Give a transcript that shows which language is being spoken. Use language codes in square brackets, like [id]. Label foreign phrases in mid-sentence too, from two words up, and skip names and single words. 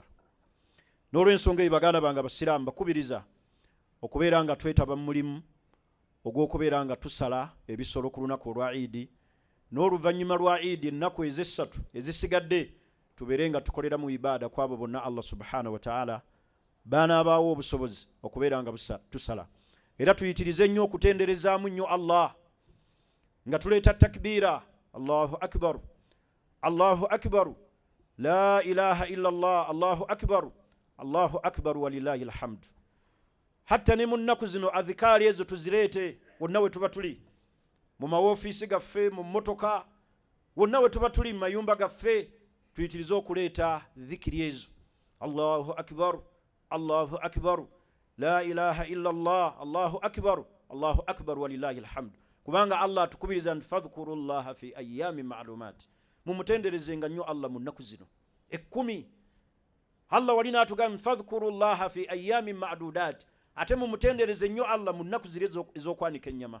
[lg] N'olw'ensonga eyo baganda bange abasiraamu bakubiriza okubeera nga twetaba mu mulimu ogw'okubeera nga tusala ebisolo ku lunaku olwa Eid, n'oluvannyuma lwa Eid ennaku ez'essatu ezisigadde tubeere nga tukolera mu ibaada kwabo bonna [ar] الله سبحانه وتعالى [lg] baanaabaawo obusobozi okubeera nga tusala. Era tuyitirize nnyo okutenderezaamu nnyo Allah nga tuleeta takbiira, [ar] الله أكبر، الله أكبر، لا إله إلا الله، الله أكبر، الله أكبر ولله الحمد. [lg] Hatta ne mu nnaku zino adhikaari ezo tuzireete wonna we tuba tuli, mu mawofiisi gaffe, mu mmotoka, wonna we tuba tuli mu mayumba gaffe, tuyitirize okuleeta dhikiri ezo. [ar] الله أكبر، الله أكبر، لا إله إلا الله، الله أكبر، الله أكبر ولله الحمد. [lg] Kubanga Allah atukubiriza nti [ar] فاذكروا الله في أيام معلومات, [lg] mumutenderezenga nnyo Allah mu nnaku zino 10. Allah walina atugamba [ar] فاذكروا الله في أيام معدودات, [lg] ate mumutendereze nnyo Allah mu nnaku zire ez'okwanika ennyama.